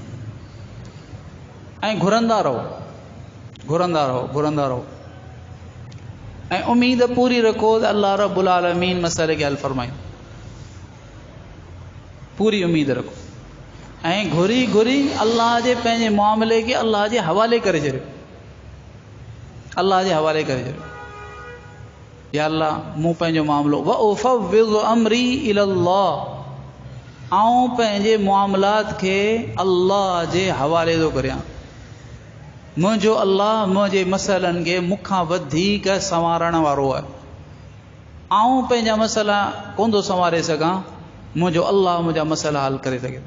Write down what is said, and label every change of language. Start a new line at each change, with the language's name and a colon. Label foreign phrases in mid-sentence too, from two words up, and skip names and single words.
Sindhi: ऐं घुरंदा रहो, घुरंदा रहो, घुरंदा रहो, ऐं उम्मीद पूरी रखो त अल्लाह
Arabic: رب العالمين
Sindhi: मसइले खे हल फरमाईं। पूरी उम्मीद रखो ऐं घुरी घुरी अल्लाह जे पंहिंजे मामले खे अल्लाह जे हवाले करे छॾियो, अल्लाह जे हवाले करे छॾियो। या अल्लाह मूं पंहिंजो मामिलो
Arabic: وأفوض أمري إلى الله,
Sindhi: आऊं पंहिंजे मामलात खे अल्लाह जे हवाले थो करियां। मुंहिंजो अल्लाह मुंहिंजे मसइलनि खे मूंखां वधीक संवारण वारो आहे। आऊं पंहिंजा मसइला कोन थो संवारे सघां, मुंहिंजो अल्लाह मुंहिंजा मसइला हल करे सघे।